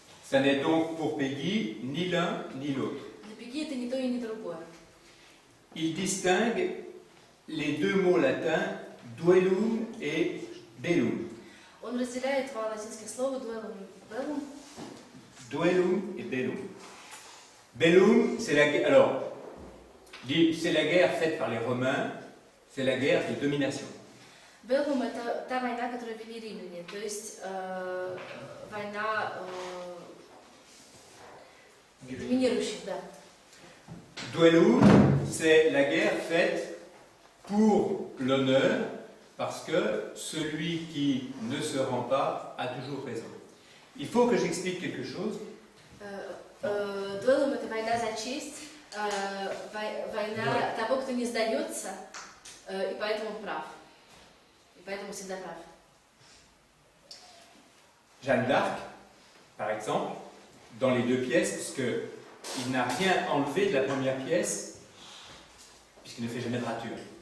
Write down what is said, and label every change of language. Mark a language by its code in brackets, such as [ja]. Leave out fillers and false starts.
[fr] Ça n'est donc pour Peggy ni l'un ni l'autre. [ru] Для Пегги это ни то и ни другое. [fr] Il distingue les deux mots latins duellum et bellum. [ru] Он разделяет два латинских слова duellum и bellum. [fr] Duellum et bellum. Bellum, c'est la guerre. Alors, c'est la guerre faite par les Romains, c'est la guerre de domination. [ru] Bellum это та война, которую вели римляне, то есть война доминирующих, да. [fr] Duellum, c'est la guerre faite pour l'honneur, parce que celui qui ne se rend pas a toujours raison. Il faut que j'explique quelque chose. [ru] Дуэллум это война за честь, война того, кто не сдается, и поэтому прав. И поэтому всегда прав. [fr] Jeanne d'Arc, par exemple, dans les deux pièces, puisqu'il n'a rien enlevé de la première pièce, puisqu'il ne fait jamais de rature.